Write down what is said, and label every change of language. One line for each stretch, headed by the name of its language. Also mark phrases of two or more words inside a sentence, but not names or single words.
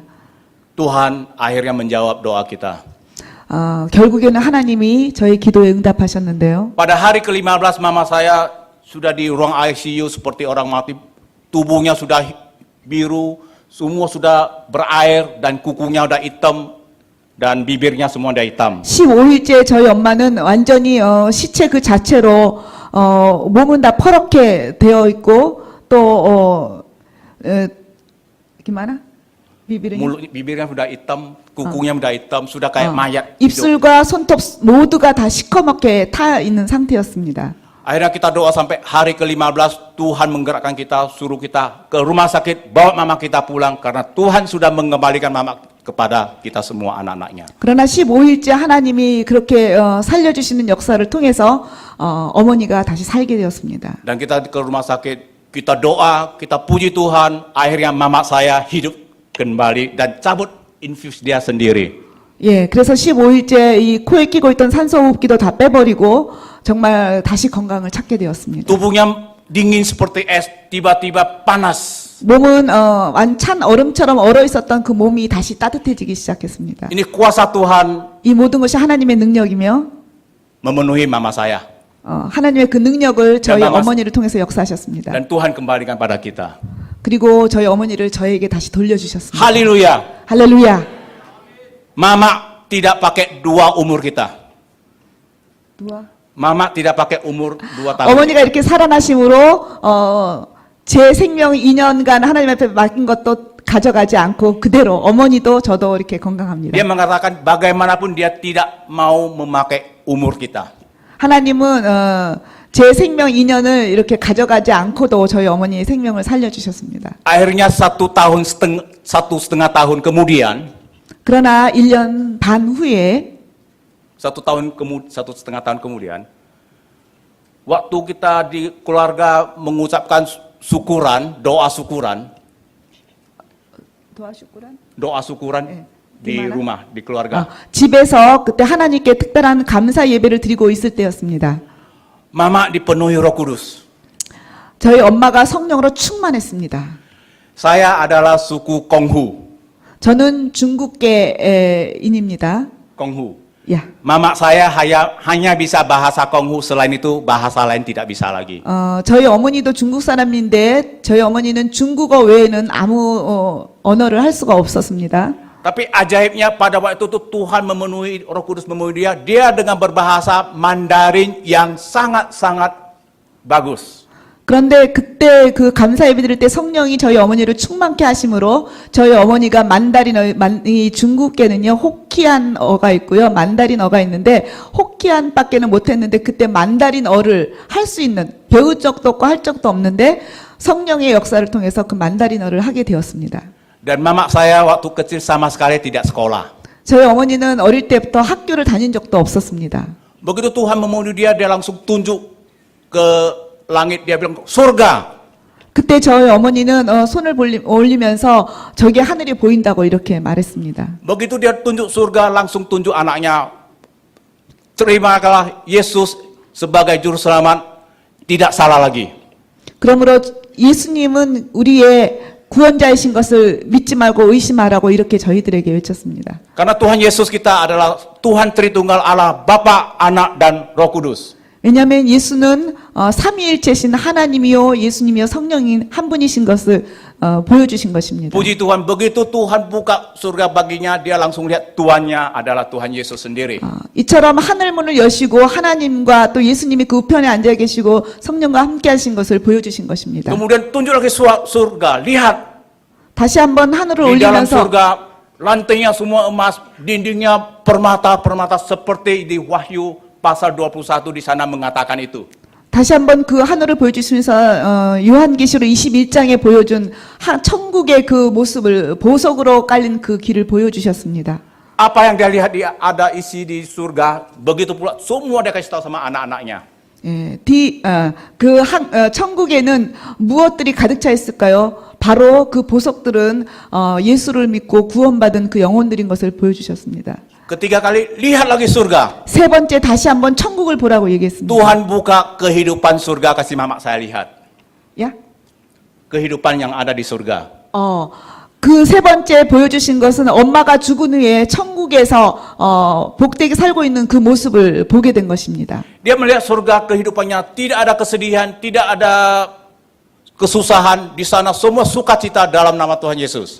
Indonesian: Tuhan akhirnya menjawab doa kita.
Korean: 결국에는 하나님이 저희 기도에 응답하셨는데요.
Indonesian: Pada hari ke-15 mama saya sudah di ruang ICU seperti orang mati, tubuhnya sudah biru, semua sudah berair dan kukunya udah hitam dan bibirnya semua udah hitam.
Korean: 15일째 저희 엄마는 완전히 시체 그 자체로 몸은 다 퍼렇게 되어 있고, 또 gimana?
Indonesian: Bibirnya sudah hitam, kukunya sudah hitam, sudah kayak mayat.
Korean: 입술과 손톱 모두가 다 시커멓게 타 있는 상태였습니다.
Indonesian: Akhirnya kita doa sampai hari ke-15, Tuhan menggerakkan kita, suruh kita ke rumah sakit, bawa mama kita pulang, karena Tuhan sudah mengembalikan mama kepada kita semua anak-anaknya.
Korean: 그러나 15일째 하나님이 그렇게 살려주시는 역사를 통해서 어머니가 다시 살게 되었습니다.
Indonesian: Dan kita ke rumah sakit, kita doa, kita puji Tuhan, akhirnya mama saya hidup kembali dan cabut infus dia sendiri.
Korean: 예, 그래서 15일째 이 코에 끼고 있던 산소호흡기도 다 빼버리고 정말 다시 건강을 찾게 되었습니다.
Indonesian: Tubuhnya dingin seperti es, tiba-tiba panas.
Korean: 몸은 찬 얼음처럼 얼어 있었던 그 몸이 다시 따뜻해지기 시작했습니다.
Indonesian: Ini kuasa Tuhan
Korean: 이 모든 것이 하나님의 능력이며
Indonesian: memenuhi mama saya.
Korean: 하나님의 그 능력을 저희 마마- 어머니를 통해서 역사하셨습니다.
Indonesian: Dan Tuhan kembalikan pada kita.
Korean: 그리고 저희 어머니를 저에게 다시 돌려주셨습니다.
Indonesian: Haleluya.
Korean: 할렐루야.
Indonesian: Mama tidak pakai 2 umur kita.
Korean: 누가?
Indonesian: Mama tidak pakai umur 2 tahun.
Korean: 어머니가 이렇게 살아나심으로 제 생명 2년간 하나님 앞에 맡긴 것도 가져가지 않고 그대로 어머니도 저도 이렇게 건강합니다.
Indonesian: Dia mengatakan bagaimanapun dia tidak mau memakai umur kita.
Korean: 하나님은 제 생명 2년을 이렇게 가져가지 않고도 저희 어머니의 생명을 살려주셨습니다.
Indonesian: Akhirnya 1,5 tahun kemudian,
Korean: 그러나 1년 반 후에
Indonesian: 1,5 tahun kemudian, waktu kita di keluarga mengucapkan syukuran, doa syukuran di Gimana? rumah, di keluarga.
Korean: 집에서 그때 하나님께 특별한 감사 예배를 드리고 있을 때였습니다.
Indonesian: Mama dipenuhi Roh Kudus.
Korean: 저희 엄마가 성령으로 충만했습니다.
Indonesian: Saya adalah suku Konghu.
Korean: 저는 중국계인입니다.
Indonesian: Konghu.
Korean: 야.
Indonesian: Mama saya hanya bisa bahasa Konghu, selain itu bahasa lain tidak bisa lagi.
Korean: 저희 어머니도 중국 사람인데 저희 어머니는 중국어 외에는 아무 언어를 할 수가 없었습니다.
Indonesian: Tapi ajaibnya pada waktu itu Tuhan memenuhi, Roh Kudus memenuhi dia dengan berbahasa Mandarin yang sangat-sangat bagus.
Korean: 그런데 그때 그 감사 예배 드릴 때 성령이 저희 어머니를 충만케 하심으로 저희 어머니가 이 중국계는요 호키안어가 있고요 만다린어가 있는데 호키안밖에는 못했는데 그때 만다린어를 할 수 있는 배울 적도 없고 할 적도 없는데 성령의 역사를 통해서 그 만다린어를 하게 되었습니다.
Indonesian: Dan mama saya waktu kecil sama sekali tidak sekolah.
Korean: 저희 어머니는 어릴 때부터 학교를 다닌 적도 없었습니다.
Indonesian: Begitu Tuhan memanggil dia langsung tunjuk ke langit, dia bilang surga.
Korean: 그때 저희 어머니는 손을 올리면서 저기 하늘이 보인다고 이렇게 말했습니다.
Indonesian: Begitu dia tunjuk surga, langsung tunjuk anaknya. Terimalah Yesus sebagai juru selamat, tidak salah lagi.
Korean: 그러므로 예수님은 우리의 구원자이신 것을 믿지 말고 의심하라고 이렇게 저희들에게 외쳤습니다.
Indonesian: Karena Tuhan Yesus kita adalah Tuhan Tritunggal Allah, Bapa, Anak, dan Roh Kudus.
Korean: 왜냐하면 예수는 삼위일체신 하나님이요 예수님이요 성령인 한 분이신 것을 보여주신 것입니다.
Indonesian: Puji Tuhan, begitu Tuhan buka surga baginya, dia langsung lihat Tuannya adalah Tuhan Yesus sendiri.
Korean: 이처럼 하늘 문을 여시고 하나님과 또 예수님이 그 우편에 앉아 계시고 성령과 함께 하신 것을 보여주신 것입니다.
Indonesian: Kemudian tunjuk lagi surga, lihat
Korean: 다시 한번 하늘을
Indonesian: di dalam
Korean: 올리면서
Indonesian: surga, lantainya semua emas, dindingnya permata-permata seperti di Wahyu pasal 21 di sana mengatakan itu.
Korean: 다시 한번 그 하늘을 보여주시면서 요한계시록 21장에 보여준 천국의 그 모습을 보석으로 깔린 그 길을 보여주셨습니다.
Indonesian: Apa yang dia lihat ada isi di surga, begitu pula semua dia kasih tahu sama anak-anaknya.
Korean: 예, 천국에는 무엇들이 가득 차 있을까요? 바로 그 보석들은 예수를 믿고 구원받은 그 영혼들인 것을 보여주셨습니다.
Indonesian: Ketiga kali, lihat lagi surga.
Korean: 세 번째 다시 한번 천국을 보라고 얘기했습니다.
Indonesian: Tuhan buka kehidupan surga, kasih mama saya lihat.
Korean: 야?
Indonesian: Kehidupan yang ada di surga.
Korean: 그 세 번째 보여주신 것은 엄마가 죽은 후에 천국에서 복되게 살고 있는 그 모습을 보게 된 것입니다.
Indonesian: Dia melihat surga, kehidupannya tidak ada kesedihan, tidak ada kesusahan. Di sana semua sukacita dalam nama Tuhan Yesus.